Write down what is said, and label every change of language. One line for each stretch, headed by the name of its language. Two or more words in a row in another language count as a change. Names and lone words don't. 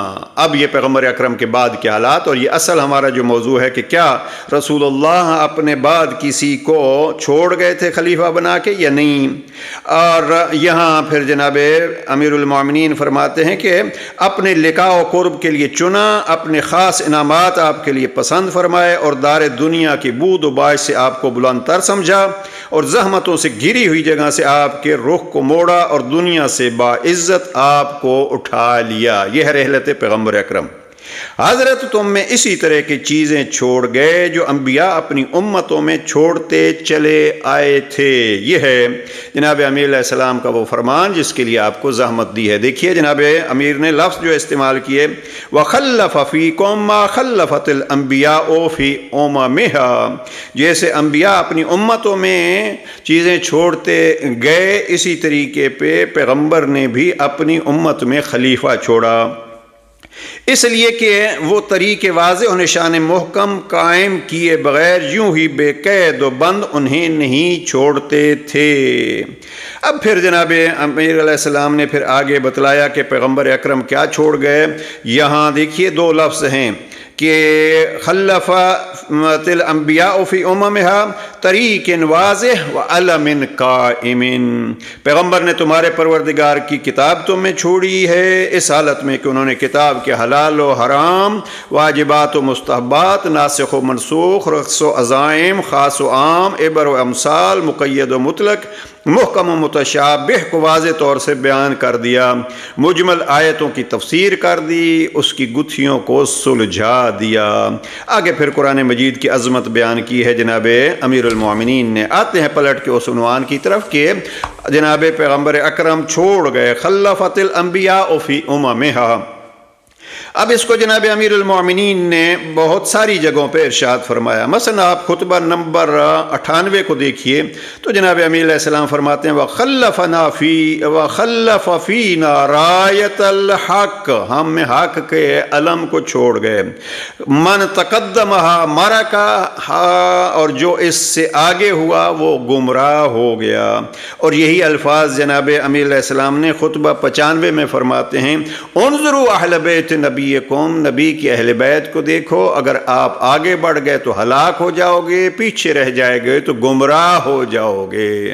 Urdu: اب یہ پیغمبر اکرم کے بعد کے حالات، اور یہ اصل ہمارا جو موضوع ہے کہ کیا رسول اللہ اپنے بعد کسی کو چھوڑ گئے تھے خلیفہ بنا کے یا نہیں۔ اور یہاں پھر جناب امیر المومنین فرماتے ہیں کہ اپنے لقاء و قرب کے لیے چنا، اپنے خاص انعامات آپ کے لیے پسند فرمائے، اور دار دنیا کی بود و باش سے آپ کو بلند تر سمجھا، اور زحمتوں سے گھری ہوئی جگہ سے آپ کے رخ کو موڑا، اور دنیا سے باعزت آپ کو اٹھا لیا۔ یہ ہے رحلت پیغمبر اکرم۔ حضرت تم میں اسی طرح کی چیزیں چھوڑ گئے جو انبیاء اپنی امتوں میں چھوڑتے چلے آئے تھے۔ یہ ہے جناب امیر علیہ السلام کا وہ فرمان جس کے لیے آپ کو زحمت دی ہے۔ دیکھیے جناب امیر نے لفظ جو استعمال کیے،
Arabic: وَخَلَّفَ فِيكُم مَّا خَلَّفَتِ الْأَنبِيَاءُ فِي أُمَمِهَا،
Urdu: جیسے انبیاء اپنی امتوں میں چیزیں چھوڑتے گئے، اسی طریقے پہ پیغمبر نے بھی اپنی امت میں خلیفہ چھوڑا، اس لیے کہ وہ طریق واضح و نشان محکم قائم کیے بغیر یوں ہی بے قید و بند انہیں نہیں چھوڑتے تھے۔ اب پھر جناب امیر علیہ السلام نے پھر آگے بتلایا کہ پیغمبر اکرم کیا چھوڑ گئے۔ یہاں دیکھیے دو لفظ ہیں کہ
Arabic: خلف الانبیاء فی اممہا، طریق واضح و علم قائم،
Urdu: پیغمبر نے تمہارے پروردگار کی کتاب تم میں چھوڑی ہے، اس حالت میں کہ انہوں نے کتاب کے حلال و حرام، واجبات و مستحبات، ناسخ و منسوخ، رخص و عزائم، خاص و عام، عبر و امثال، مقید و مطلق، محکم و متشابہ کو واضح طور سے بیان کر دیا، مجمل آیتوں کی تفسیر کر دی، اس کی گتھیوں کو سلجھا دیا۔ آگے پھر قرآن مجید کی عظمت بیان کی ہے جناب امیر المومنین نے۔ آتے ہیں پلٹ کے اس عنوان کی طرف کہ جناب پیغمبر اکرم چھوڑ گئے،
Arabic: خلفت الانبیاء فی اممہا۔
Urdu: اب اس کو جناب امیر المومنین نے بہت ساری جگہوں پہ ارشاد فرمایا۔ مثلا آپ خطبہ نمبر 98 کو دیکھیے تو جناب امیر علیہ السلام فرماتے ہیں
Arabic: وَخَلَّفَ فِينَا رَایَةَ الْحَقِّ،
Urdu: ہم میں حق کے علم کو چھوڑ گئے،
Arabic: من تقدمہا مرکا،
Urdu: اور جو اس سے آگے ہوا وہ گمراہ ہو گیا۔ اور یہی الفاظ جناب امیر علیہ السلام نے خطبہ 95 میں فرماتے ہیں
Arabic: انظروا اہل بیت نبیکم،
Urdu: نبی کی اہل بیت کو دیکھو، اگر آپ آگے بڑھ گئے تو ہلاک ہو جاؤ گے، پیچھے رہ جائے گے تو گمراہ ہو جاؤ گے۔